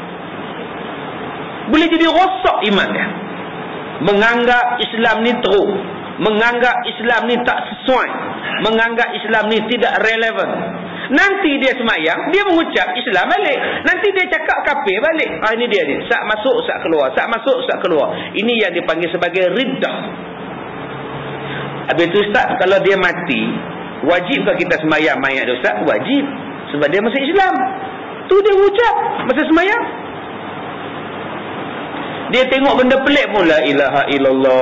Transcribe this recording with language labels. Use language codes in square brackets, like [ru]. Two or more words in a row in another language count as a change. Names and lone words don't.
[ms] Boleh jadi rosak iman dia. Menganggap Islam ni teruk, menganggap Islam ni tak sesuai, menganggap Islam ni tidak relevan. Nanti dia semayang, dia mengucap Islam balik. Nanti dia cakap kafir balik. Ini dia ni. Sak masuk, sak keluar. Sak masuk, sak keluar. Ini yang dipanggil sebagai riddah. Habis itu Ustaz, kalau dia mati, wajibkah kita semayang mayat dia Ustaz? Wajib. Sebab dia masih Islam. Tu dia ucap masa semayang. Dia tengok benda pelik pun, [ar] لا إله إلا الله.